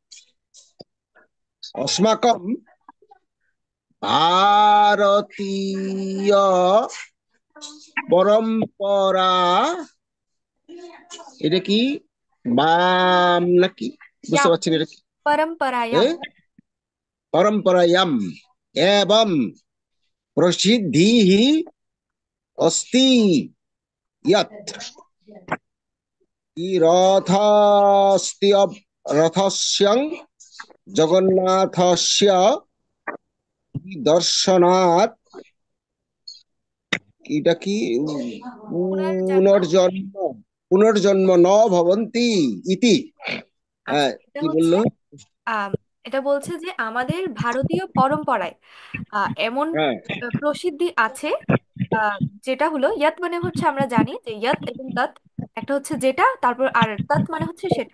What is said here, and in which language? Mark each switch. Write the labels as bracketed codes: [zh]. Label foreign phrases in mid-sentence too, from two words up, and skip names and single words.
[sa] অস্মাকম ভারতীয় পরম্পরা, [bn] এটা কি বাম নাকি, বুঝতে [sa] ইয়াম, [bn] পারছি না এটা কি। এ [sa] পরম্পরায়াম। परंपरायाम एवं प्रसिद्धि अस्ति यत् कि रथस्य जगन्नाथस्य दर्शनात्, [bn] এটা কি [sa] পুনর্জন্ম। পুনর্জন্ম, পুনর্জন্ম ন ভবন্তি ইতি। [bn] আচ্ছা, হ্যাঁ, এটা কি হচ্ছে বললো? আহ এটা বলছে যে আমাদের ভারতীয় পরম্পরায় এমন হ্যাঁ, প্রসিদ্ধি আছে, আহ, যেটা হলো ইয়াত মানে হচ্ছে আমরা জানি যে ইয়াত এবং তৎ, একটা হচ্ছে যেটা, তারপর আর তৎ মানে হচ্ছে সেটা।